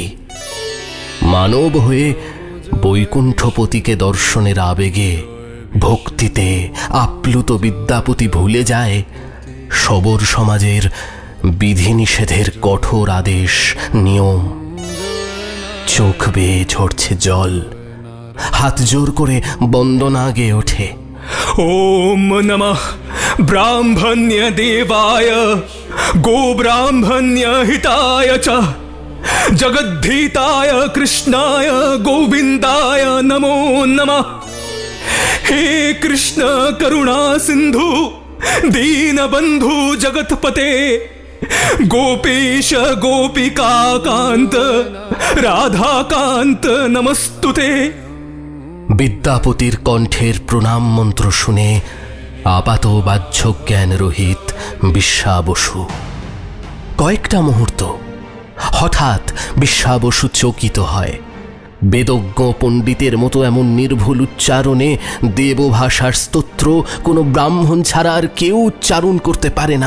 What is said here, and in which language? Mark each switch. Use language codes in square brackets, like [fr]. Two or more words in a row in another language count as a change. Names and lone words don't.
[bn] মানব হয়ে বৈকুণ্ঠপতিকে দর্শনের আবেগে ভক্তিতে আপ্লুত বিদ্যাপতি ভুলে যায় সবর সমাজের বিধিনিষেধের কঠোর আদেশ নিয়ম। চোখ বেয়ে ঝরছে জল, হাত জোর করে বন্দনা গেয়ে ওঠে। [sa] ওম নমঃ ব্রাহ্মণ্য দেবায় গো ব্রাহ্মণ্য হিতায় চ জগদ্ধিতায় কৃষ্ণায় গোবিন্দায় নমো নমঃ। हे कृष्ण करुणा सिंधु दीनबंधु जगतपते गोपेश गोपिका कांत राधा कांत नमस्तुते। [bn] বিদ্যাপতির কণ্ঠের প্রণাম মন্ত্র শুনে আপাত বাহ্য জ্ঞান রহিত বিশ্বা বসু কয়েকটা মুহূর্ত হঠাৎ বিশ্বা বসু চকিত হয়। বেদজ্ঞ পণ্ডিতের মতো এমন নির্ভুল উচ্চারণে দেবভাষার স্তোত্র কোনো ব্রাহ্মণ ছাড়া আর কেউ উচ্চারণ করতে পারে না।